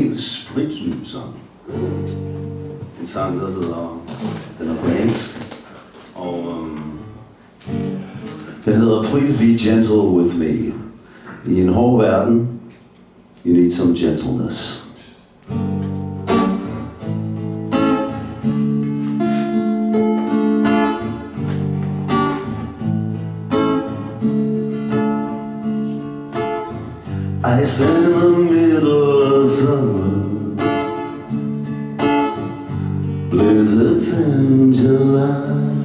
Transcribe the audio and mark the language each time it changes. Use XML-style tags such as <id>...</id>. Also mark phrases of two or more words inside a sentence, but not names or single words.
<da>spritny sang. En sang, der hedder, den er på engelsk, og den hedder Please Be Gentle With Me. I en hård verden,</da> <en>you need some gentleness. Ice in the middle of summer, blizzards in July.</en>